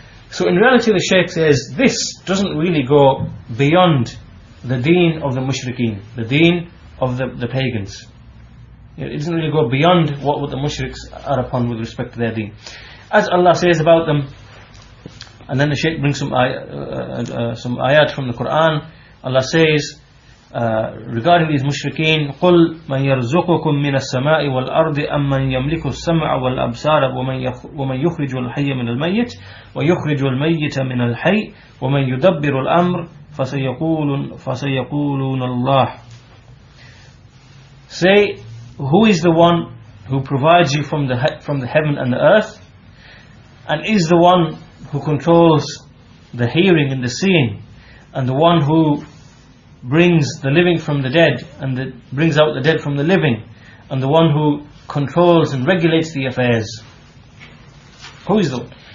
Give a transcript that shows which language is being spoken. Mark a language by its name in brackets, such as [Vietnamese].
[English] So in reality, the Shaykh says this doesn't really go beyond the deen of the mushrikeen, the deen of the pagans. It doesn't really go beyond what the mushriks are upon with respect to their deen. As Allah says about them, and then the Shaykh brings some ayat from the Quran. [Arabic] Allah says regarding these mushrikeen, قُلْ مَنْ يَرْزُقُكُم مِّنَ السَّمَاءِ وَالْأَرْضِ أَمَّنْ يَمْلِكُ السَّمْعَ وَالْأَبْصَارَ وَمَنْ يُخْرِجُ الْحَيَّ مِنَ الْمَيِّتِ وَيُخْرِجُ الْمَيِّتَ مِنَ الْحَيِّ وَمَنْ يُدَبِّرُ الْأَمْرَ فَسَيَقُولُونَ اللَّهُ. [English] Say, who is the one who provides you from the heaven and the earth, and is the one who controls the hearing and the seeing, and the one who brings the living from the dead and brings out the dead from the living, and the one who controls and regulates the affairs? Who is the one?